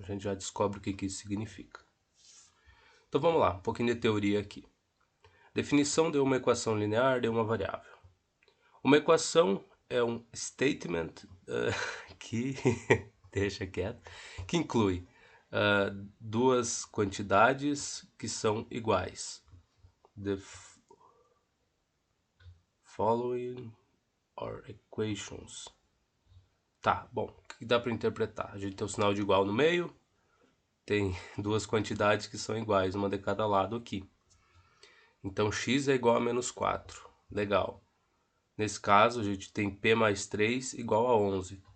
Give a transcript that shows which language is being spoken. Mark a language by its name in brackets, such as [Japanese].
[Portuguese] A gente já descobre o que isso significa. Então vamos lá, um pouquinho de teoria aqui. Definição de uma equação linear de uma variável. Uma equação é um statement que deixa quieto, que inclui duas quantidades que são iguais. [English] The following are equations. [Portuguese] Tá, bom, o que dá para interpretar? A gente tem o sinal de igual no meio, tem duas quantidades que são iguais, uma de cada lado aqui. Então x é igual a menos 4. Legal. Nesse caso, a gente tem p mais 3 igual a 11.